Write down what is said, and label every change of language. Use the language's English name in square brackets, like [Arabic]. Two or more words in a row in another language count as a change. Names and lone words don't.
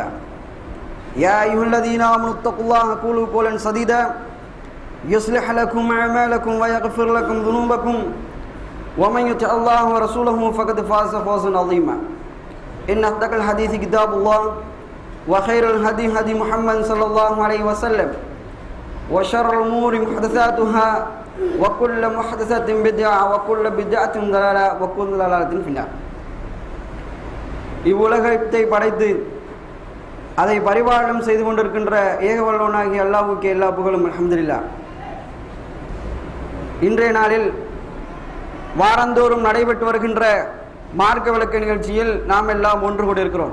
[Arabic] يا أيها الذين آمنوا اتقوا الله قولوا قولا سديدا يصلح لكم أعمالكم ويغفر لكم ذنوبكم ومن يطع الله ورسوله فقد فاز فوزا عظيما. إن أصدق الحديث كتاب الله وخير الهدي هدي محمد صلى الله عليه وسلم وشر الأمور محدثاتها وكل محدثة بدعة وكل بدعة ضلالة وكل ضلالة في النار. [Tamil] இவ்வுலகத்தை படைத்து அதை பரிபாலனம் செய்து கொண்டிருக்கின்ற ஏகவல்லவனாகிய அல்லாஹ்வுக்கு எல்லா புகழும் அல்ஹம்துலில்லாஹ். இன்றைய நாளில் வாரந்தோறும் நடைபெற்று வருகின்ற மார்க்க விளக்க நிகழ்ச்சியில் நாம் எல்லாம் ஒன்று கூடியிருக்கிறோம்.